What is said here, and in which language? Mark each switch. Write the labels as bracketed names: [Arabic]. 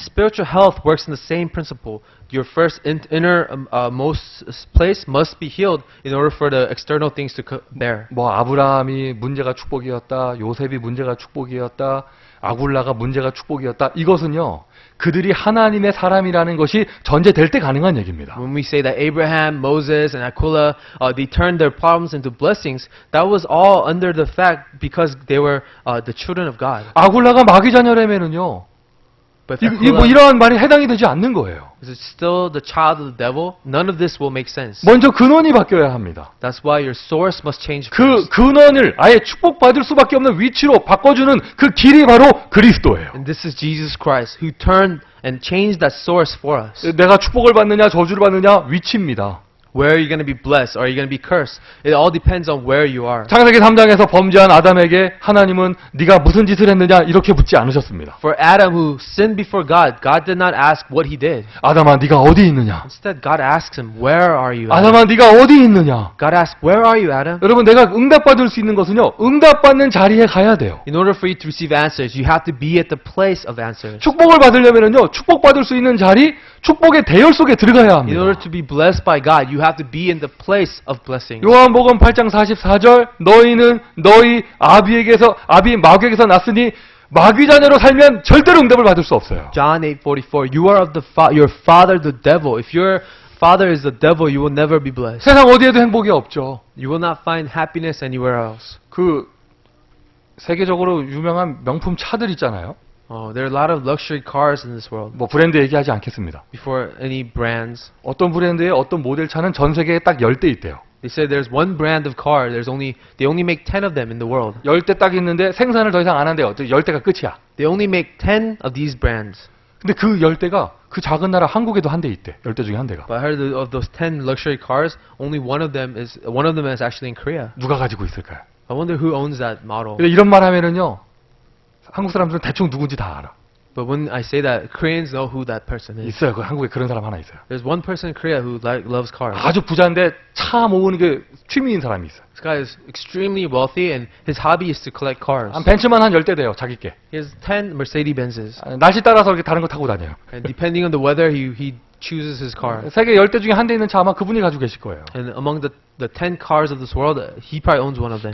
[English] Spiritual health works in the same principle. Your first inner most place must be healed in order for the external things to bear. [Korean] 뭐 아브라함이 문제가 축복이었다. 요셉이 문제가 축복이었다. 아굴라가 문제가 축복이었다. 이것은요. 그들이 하나님의 사람이라는 것이 전제될 때 가능한 얘기입니다. [English] When we say that Abraham, Moses, and Aquila, they turned their problems into blessings, that was all under the fact because they were the children of God. [Korean] 아굴라가 마귀 자녀라면은요. [English] But if 뭐 Aquila [Korean] 이러한 말이 해당이 되지 않는 거예요. [English] is still the child of the devil, none of this will make sense. [Korean] 먼저 근원이 바뀌어야 합니다. [English] That's why your source must change 그 first. [Korean] 근원을 아예 축복받을 수밖에 없는 위치로 바꿔주는 그 길이 바로 그리스도예요. [English] And this is Jesus Christ who turned and changed that source for us. [Korean] 내가 축복을 받느냐 저주를 받느냐 위치입니다. [English] Where are you going to be blessed? Or are you going to be cursed? It all depends on where you are. [Korean] 창세기 3장에서 범죄한 아담에게 하나님은 네가 무슨 짓을 했느냐 이렇게 묻지 않으셨습니다. [English] For Adam who sinned before God, God did not ask what he did. [Korean] 아담아 네가 어디 있느냐? [English] Instead, God asks him, where are you, Adam? [Korean] 아담아 네가 어디 있느냐? [English] God asks, where are you, Adam? [Korean] 여러분 내가 응답받을 수 있는 것은요. 응답받는 자리에 가야 돼요. [English] In order for you to receive answers, you have to be at the place of answers. [Korean] 축복을 받으려면요. 축복받을 수 있는 자리, 축복의 대열 속에 들어가야 [English] In order [Korean] 합니다. [English] to be blessed by God, you have to be in the place of blessing. [Korean] 요한복음 8장 44절 너희는 너희 아비 마귀에게서 났으니 마귀 자녀로 살면 절대로 응답을 받을 수 없어요. [English] John 8:44, you are of your father the devil. If your father is the devil, you will never be blessed. [Korean] 세상 어디에도 행복이 없죠. [English] You will not find happiness anywhere else. [Korean] 그 세계적으로 유명한 명품 차들 있잖아요. [English] There are a lot of luxury cars in this world. [Korean] 뭐 브랜드 얘기하지 않겠습니다. [English] Before any brands, [Korean] 어떤 브랜드의 어떤 모델 차는 전 세계에 딱 10대 있대요. [English] they say there's one brand of car. They only make 10 of them in the world. [Korean] 10대 딱 있는데 생산을 더 이상 안 한대요. 10대가 끝이야. [English] They only make 10 of these brands. [Korean] 근데 그 10대가 그 작은 나라 한국에도 한 대 있대. 10대 중에 한 대가. [English] But I heard of those 10 luxury cars, only one of them is actually in Korea. [Korean] 누가 가지고 있을까요? [English] I wonder who owns that model. [Korean] 근데 이런 말 하면은요. 한국 사람들은 대충 누군지 다 알아. [English] But when I say that, Koreans know who that person is. [Korean] 있어요. 그 한국에 그런 사람 하나 있어요. [English] There's one person in Korea who loves cars. [Korean] 아주 부자인데 차 모으는 게 취미인 사람이 있어요. [English] This guy is extremely wealthy, and his hobby is to collect cars. [Korean] 한 벤츠만 한 10대 돼요. 자기께. [English] He has 10 Mercedes-Benzes, [Korean] 날씨 따라서 이렇게 다른 거 타고 다녀요. [English] and depending on the weather, he chooses his car. [Korean] 세계 10대 중에 한 대 있는 차 아마 그분이 가지고 계실 거예요. [English] And among the 10 cars of this world, he probably owns one of them.